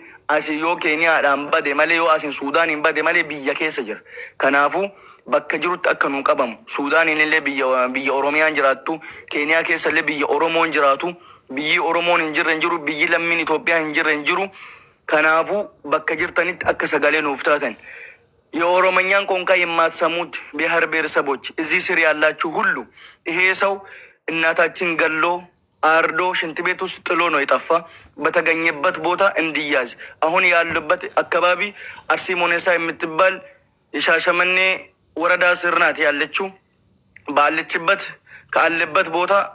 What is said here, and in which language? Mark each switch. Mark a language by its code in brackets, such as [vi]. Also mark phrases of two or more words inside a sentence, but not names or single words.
[om] asii yoo Keeniyaadhaan bade malee yoo asiin Suudaaniin bade malee biyya keessa jira kanaafuu bakka jirutti akka nu qabamu Suudaaniin illee biyya Oromiyaan jiraattu Keeniyaa keessa illee biyya Oromoon jiraatu biyyi Oromoon hin jirre hin jiru biyyi lammiin Itoophiyaa hin jirre hin jiru kanaafuu bakka jirtanitti akka sagalee nuuf taatan [am] የኦሮሞኛን ቋንቋ የማትሰሙት ብሔር ብሔረሰቦች እዚህ ስር ያላችሁ ሁሉ ይሄ ሰው እናታችን ገሎ አርዶ ሽንት ቤት ውስጥ ጥሎ ነው የጠፋ በተገኘበት ቦታ እንዲያዝ አሁን ያሉበት አካባቢ አርሲ ሞኔሳ የምትባል የሻሸመኔ ወረዳ ስር ናት ያለችው ባለችበት ካለበት ቦታ